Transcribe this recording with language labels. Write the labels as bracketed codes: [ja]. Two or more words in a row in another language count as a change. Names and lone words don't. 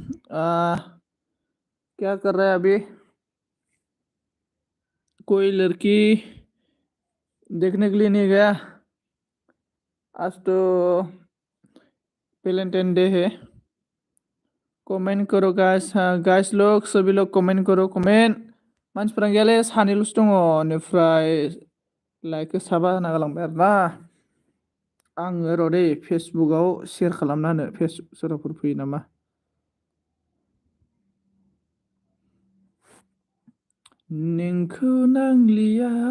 [hi] क्या कर रहा है अभी कोई लड़की देखने के लिए नहीं गया आज तो वैलेंटाइन डे है कमेंट करो गाइस गाइस लोग सभी लोग कमेंट करो कमेंट [brx] मानसिफोरा गैयालै सानैल'सो दङ बेनिफ्राय लाइकखौ साबा होना गालांबाय आरो ना आङो र' दै फेसबुकआव शेयार खालामना होनो फेसबुक सोरबाफोर फैयो नामा नोंखौ नांलिया